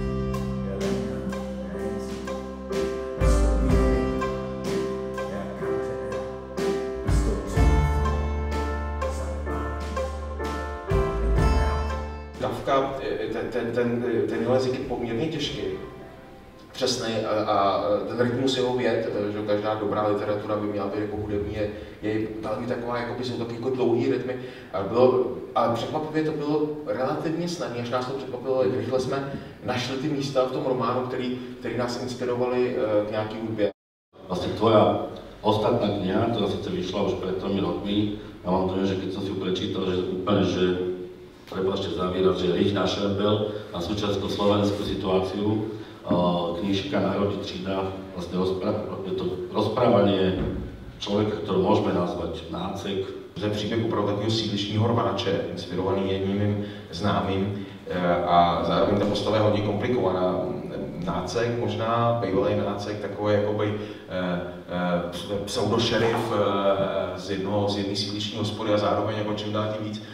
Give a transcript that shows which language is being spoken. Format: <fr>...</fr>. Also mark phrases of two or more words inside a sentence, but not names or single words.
<cs>Kafka, ten jazyk je poměrně těžký, přesný a ten rytmus jeho vět, že každá dobrá literatura by měla být jako hudební, je velmi taková, jakoby jsou taky jako dlouhý rytmy. Ale překvapivě to bylo relativně snadné, až nás to překvapilo, jak rychle jsme našli ty místa v tom románu, který nás inspirovali k nějaký hudbě.</cs> <sk>Vlastne tvoja ostatná kniha, ktorá sice vyšla už pred 3 rokmi, ja mám to, že keď som si ju prečítal, že úplne, že prepáčte za výraz, že rých našlepel na súčasnú slovenskú situáciu, knížka Národní třída, vlastne je to rozprávanie člověka, ktorého môžeme nazvať nácek.</sk> <cs>To je příběh opravdu takového sídlišního rváče, inspirovaný jedním mým známým a zároveň ta postava je hodně komplikovaná. Nácek, možná bývalý nácek, takový jakoby pseudošerif z jedné sídliční hospody a zároveň jako čím dál tím víc.</cs>